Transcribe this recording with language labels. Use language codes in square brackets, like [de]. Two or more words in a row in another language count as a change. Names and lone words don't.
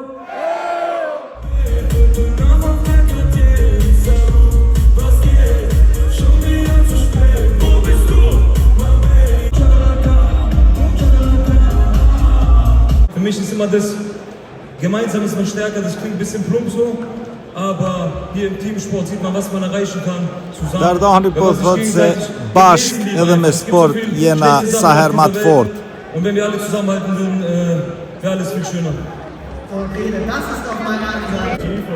[de] Für mich ist immer das Gemeinsam ist man stärker, das klingt ein bisschen plump so, aber hier im Teamsport sieht man, was man erreichen kann. Zusammen. [sq] Dardani po thotë se bashk edhe me sport jena sa herë më të fortë. [de] Und wenn wir alle zusammenhalten würden, wäre alles viel schöner. Okay, das ist doch meine Ansage.